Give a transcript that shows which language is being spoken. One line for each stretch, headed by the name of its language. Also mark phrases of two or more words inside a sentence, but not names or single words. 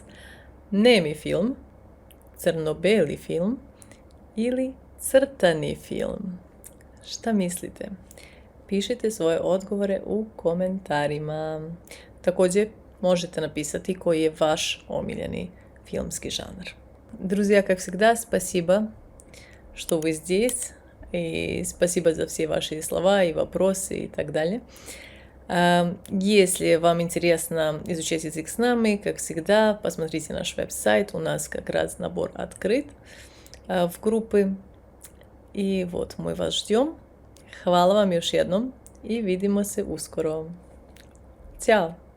Serbian: Nemi film, crno-beli film ili crtani film? Šta mislite? Pišite svoje odgovore u komentarima. Također možete napisati koji je vaš omiljeni filmski žanр.
Russian: Друзья, как всегда, спасибо, что вы здесь. И спасибо за все ваши слова и вопросы и так далее. Если вам интересно изучать язык с нами, как всегда, посмотрите наш веб-сайт. У нас как раз набор открыт в группы. И вот мы вас ждем.
Serbian: Hvala vam još jednom i vidimo se uskoro. Ćao!